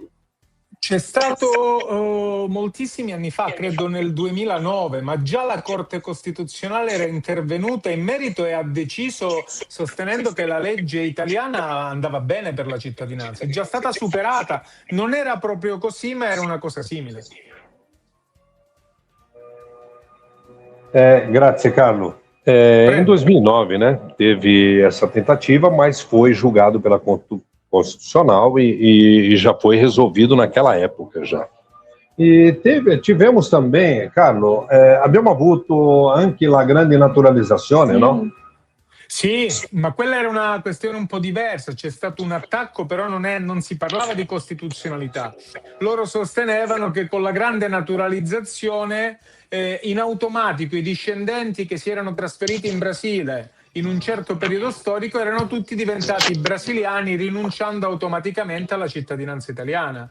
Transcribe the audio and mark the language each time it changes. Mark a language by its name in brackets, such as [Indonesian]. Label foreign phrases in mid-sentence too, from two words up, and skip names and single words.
[Italian] C'è stato moltissimi anni fa, credo nel 2009, ma già la Corte Costituzionale era intervenuta in merito e ha deciso, sostenendo che la legge italiana andava bene per la cittadinanza. È già stata superata, non era proprio così, ma era una cosa simile. Grazie Carlo. [Portuguese] Em 2009, né, teve essa tentativa, mas foi julgado pela Constitucional e já foi resolvido naquela época já. E tivemos também, [Italian] Carlo, abbiamo avuto anche la grande naturalizzazione, no? Sì, ma quella era una questione un po' diversa, c'è stato un attacco, però non si parlava di costituzionalità. Loro sostenevano che con la grande naturalizzazione in automatico i discendenti che si erano trasferiti in Brasile in un certo periodo storico erano tutti diventati brasiliani, rinunciando automaticamente alla cittadinanza italiana.